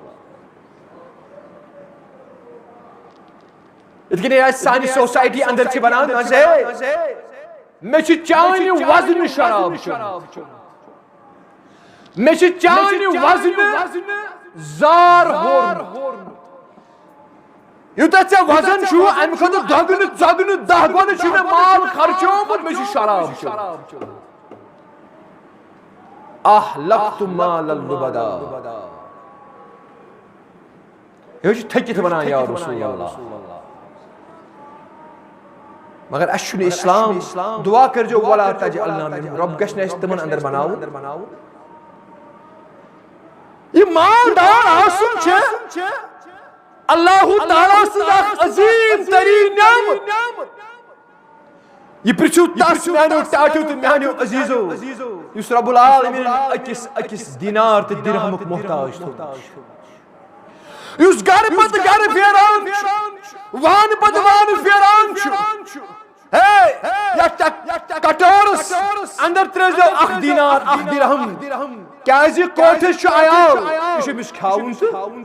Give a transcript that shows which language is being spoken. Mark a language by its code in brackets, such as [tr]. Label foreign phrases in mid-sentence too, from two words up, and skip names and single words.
[ks] ات کنہِ سانہِ سوسائٹی اندر چھِ ونان مے چھُ چانہِ وزنہٕ شراب چوٚمُت مے چھُ چانہِ وزنہٕ زار ہورمُت یوتاہ ژےٚ وزن چھُ اَمہِ خٲطرٕ دگنہٕ ژگنہٕ دہ گۄنہٕ چھُ مےٚ مال خرچومُت مےٚ چھُ شراب چومُت [ar] احلقت مال اللبدا [ks] یہ چھُ تھٔکِتھ ونان [ar] یا رسول اللہ [ks] مگر اَسہِ چھُنہٕ اسلام دعا کٔرۍزیو [ar] ولا تجعلنا منہم [ks] رۄب گژھِ نہٕ اَسہِ تِمن اندر بناوُن یہ مالدار آسُن چھِ اللہ تعالیٰ سٕنٛز اکھ عظیٖم تریٖن نعمت یہ پرٛژھِو تس میانیو ٹاٹھیو تہٕ میانیو عزیٖزو یُس [ar] رب العالمیٖن [ks] أکِس دینار تہٕ درہمُک محتاج تھوٚو یُس گرٕ پتہٕ گرٕ پھیران چھُ وانہٕ پتہٕ وانہٕ پھیران چھُ ہے یتھ کٹورس اندر ترٲیزیو اکھ دینار اکھ درہم کیازِ کوٹھس چھُ عیال یہِ چھُ أمِس کھیاوُن تہٕ